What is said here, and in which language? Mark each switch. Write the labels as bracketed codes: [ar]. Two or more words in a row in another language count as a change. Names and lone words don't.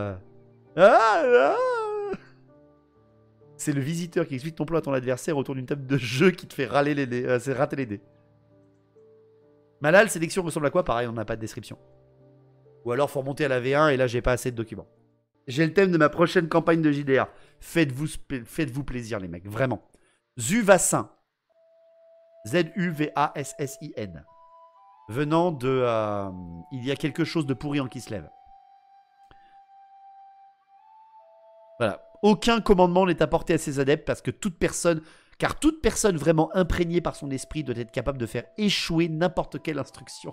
[fr] C'est le visiteur qui explique ton plan à ton adversaire autour d'une table de jeu qui te fait râler les dés. C'est rater les dés. Malal, sélection ressemble à quoi? Pareil, on n'a pas de description. Ou alors, faut remonter à la V1 et là, j'ai pas assez de documents. J'ai le thème de ma prochaine campagne de JDR. Faites-vous plaisir, les mecs, vraiment. Zuvassin. Z-U-V-A-S-S-I-N. Venant de... il y a quelque chose de pourri en qui se lève. Voilà. Aucun commandement n'est apporté à ses adeptes parce que toute personne... Car toute personne vraiment imprégnée par son esprit doit être capable de faire échouer n'importe quelle instruction.